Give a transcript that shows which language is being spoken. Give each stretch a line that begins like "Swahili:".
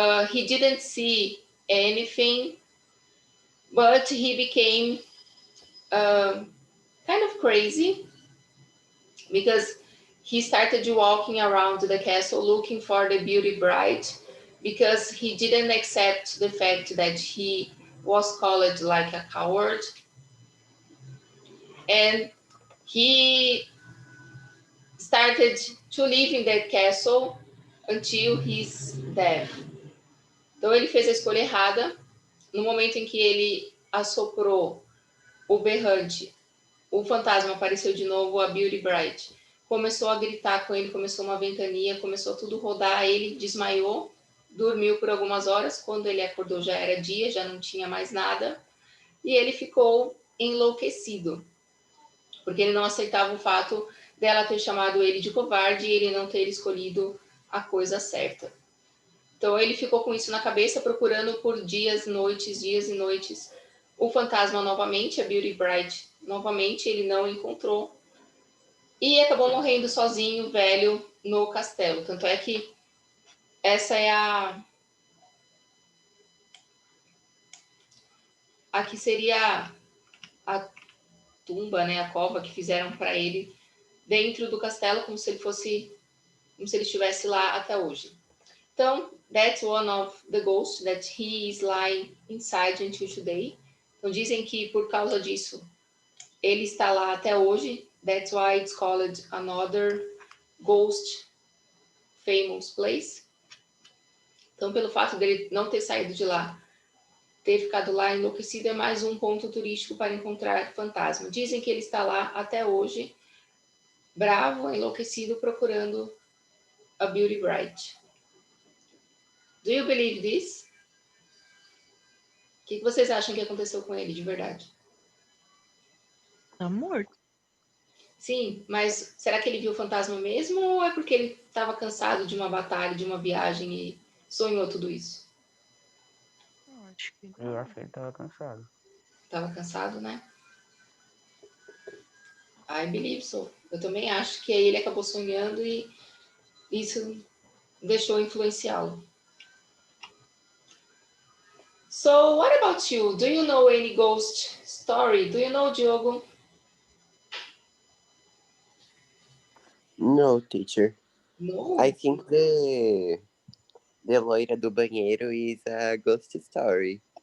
English: He didn't see anything, but he became uh, kind of crazy because he started walking around the castle looking for the beauty bride because he didn't accept the fact that he was called like a coward, and he started to live in that castle until his death.
Portuguese: Então ele fez a escolha errada. No momento em que ele assoprou o berrante, o fantasma apareceu de novo, a Beauty Bright começou a gritar com ele, começou uma ventania, começou tudo a rodar, ele desmaiou, dormiu por algumas horas, quando ele acordou já era dia, já não tinha mais nada, e ele ficou enlouquecido, porque ele não aceitava o fato dela ter chamado ele de covarde e ele não ter escolhido a coisa certa. Então ele ficou com isso na cabeça, procurando por dias e noites, o fantasma novamente, a Beauty Bright novamente, ele não encontrou. E acabou morrendo sozinho, velho, no castelo. Tanto é que essa é a que seria a tumba, né, a cova que fizeram para ele dentro do castelo, como se ele fosse, como se ele estivesse lá até hoje. Então,
English: that's one of the ghosts that he is lying inside until today.
Portuguese: Então, dizem que por causa disso, ele está lá até hoje.
English: That's why it's called another ghost famous place.
Portuguese: Então, pelo fato dele não ter saído de lá, ter ficado lá enlouquecido, é mais um ponto turístico para encontrar fantasma. Dizem que ele está lá até hoje, bravo, enlouquecido, procurando a Beauty Bright.
English: Do you believe this?
Portuguese: O que vocês acham que aconteceu com ele de verdade? Tá morto. Sim, mas será que ele viu o fantasma mesmo ou é porque ele estava cansado de uma batalha, de uma viagem e sonhou tudo isso? Não, acho que Eu não. acho que ele tava cansado. Estava cansado, né?
English: I believe so.
Portuguese: Eu também acho que aí ele acabou sonhando e isso deixou influenciá-lo.
English: So, what about you? Do you know any ghost story? Do you know, Diogo? No, teacher. No. I think The loira do banheiro is a ghost story.